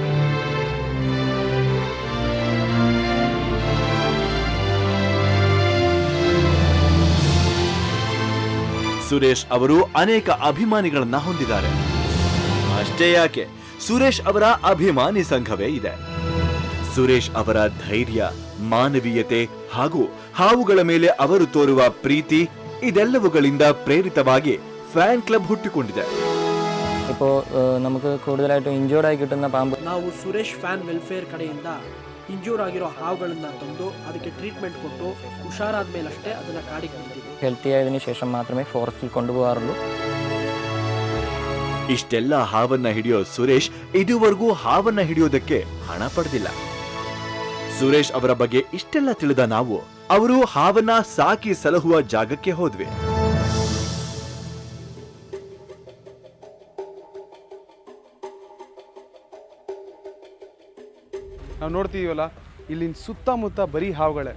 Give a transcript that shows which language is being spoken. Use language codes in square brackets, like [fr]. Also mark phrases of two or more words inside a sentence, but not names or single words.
[kn] ಸುರೇಶ್ ಅವರು ಅನೇಕ ಅಭಿಮಾನಿಗಳನ್ನ ಹೊಂದಿದ್ದಾರೆ. ಅಷ್ಟೇ ಯಾಕೆ, ಸುರೇಶ್ ಅವರ ಅಭಿಮಾನಿ ಸಂಘವೇ ಇದೆ. ಸುರೇಶ್ ಅವರ ಧೈರ್ಯ, ಮಾನವೀಯತೆ ಹಾಗೂ ಹಾವುಗಳ ಮೇಲೆ ಅವರು ತೋರುವ ಪ್ರೀತಿ ಇದೆಲ್ಲವುಗಳಿಂದ ಪ್ರೇರಿತವಾಗಿ [en] fan club [kn] ಹುಟ್ಟಿಕೊಂಡಿದೆ. [ml] ഇപ്പോൾ നമുക്ക് കൂടുതലായിട്ടും ഇഞ്ചോർഡ് ആയി കിട്ടുന്ന പാമ്പ് [kn] ನಾವು ಸುರೇಶ್ ಫ್ಯಾನ್ ವೆಲ್ಫೇರ್ ಕಡೆಯಿಂದ ಇಂಜೂರ್ ಆಗಿರೋ ಹಾವುಗಳನ್ನ ತಂದು ಅದಕ್ಕೆ ಟ್ರೀಟ್ಮೆಂಟ್ ಕೊಟ್ಟು ಹುಷಾರಾದ ಮೇಲಷ್ಟೇ ಅದನ್ನ ಕಾಡಿಗೆ ಬಿಡ್ತೀವಿ. [ml] ഹെൽത്തി ആയതിനു ശേഷം മാത്രമേ ഫോറസ്റ്റിൽ കൊണ്ടുപോകാറുള്ളൂ. [kn] ಇಷ್ಟೆಲ್ಲ ಹಾವನ್ನ ಹಿಡಿಯೋ ಸುರೇಶ್ ಇದುವರೆಗೂ ಹಾವನ್ನ ಹಿಡಿಯೋದಕ್ಕೆ ಹಣ ಪಡೆದಿಲ್ಲ. ಸುರೇಶ್ ಅವರ ಬಗ್ಗೆ ಇಷ್ಟೆಲ್ಲ ತಿಳಿದ ನಾವು ಅವರು ಹಾವನ್ನ ಸಾಕಿ ಸಲಹುವ ಜಾಗಕ್ಕೆ ಹೋದ್ವಿ. ನಾವು ನೋಡ್ತೀವಲ್ಲ, ಇಲ್ಲಿನ ಸುತ್ತಮುತ್ತ ಬರೀ ಹಾವುಗಳೇ.